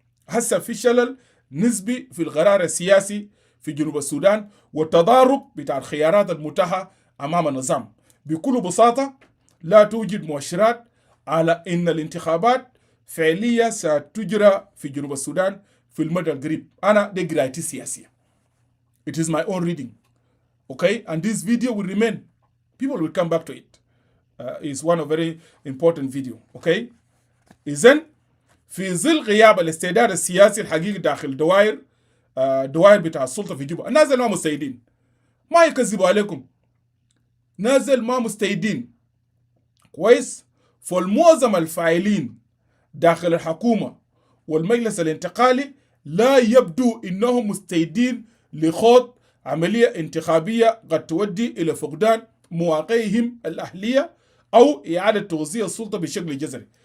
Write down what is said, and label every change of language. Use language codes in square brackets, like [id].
[ar] هسه في شلل نسبي في القرار السياسي في جنوب السودان، والتضارب بتاع الخيارات المتاحه امام النظام. بكل بساطه لا توجد مؤشرات على ان الانتخابات فعليه ستجرى في جنوب السودان في المدى القريب. انا دي قرايتي السياسيه. [en] It is my own reading. Okay, and this video will remain. People will come back to it. It's one of very important video. [ar] Okay, إذن في ظل غياب الاستعداد السياسي الحقيقي داخل دوائر بتاع السلطه في جوبا، الناس ما مستعدين، ما يكذبوا عليكم، نازل ما مستعدين كويس. فالمعظم الفاعلين داخل الحكومه والمجلس الانتقالي لا يبدو انهم مستعدين لخوض عمليه انتخابيه قد تؤدي الى فقدان مواقعهم الاهليه او اعاده توزيع السلطه بشكل جذري.